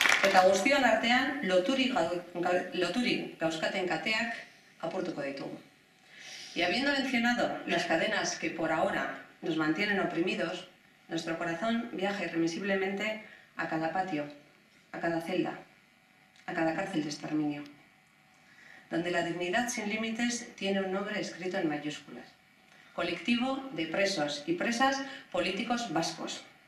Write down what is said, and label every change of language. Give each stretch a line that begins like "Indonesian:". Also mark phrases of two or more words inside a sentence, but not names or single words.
Basque: eta guztion artean loturik gauzkaten kateak apurtuko ditugu.
Spanish: Y habiendo mencionado las cadenas que por ahora nos mantienen oprimidos, nuestro corazón viaja irremisiblemente a cada patio, a cada celda, a cada cárcel de exterminio, donde la dignidad sin límites tiene un nombre escrito en mayúsculas: Colectivo de Presos y Presas Políticos Vascos.